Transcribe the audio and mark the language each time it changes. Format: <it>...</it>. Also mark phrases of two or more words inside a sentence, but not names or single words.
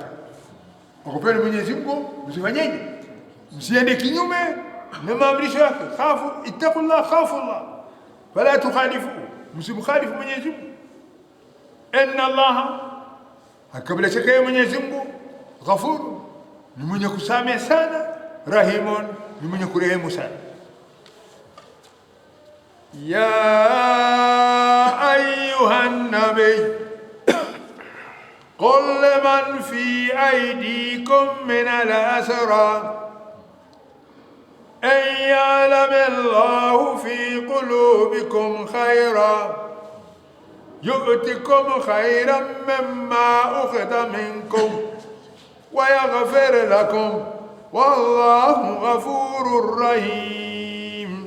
<sw>Ogopeni Mwenyezi Mungu, msifanyeje? Msiende kinyume na maamrisho yake.</sw> <ar>خافوا اتقوا الله خافوا الله فلا تخالفوا,</ar> <sw>msimkhalifu Mwenyezi Mungu.</sw> <ar>إن الله,</ar> <sw>hakika shaka Mwenyezi Mungu, ghafur, ni mwenye kusamehe sana, rahimun, ni mwenye kurehemu sana.</sw> <ar>يا أيها النبي قل لمن في أيديكم من الأسرى إن يعلم الله في قلوبكم خيرا يؤتكم خيرا مما أخذ منكم ويغفر لكم والله غفور رحيم.</ar>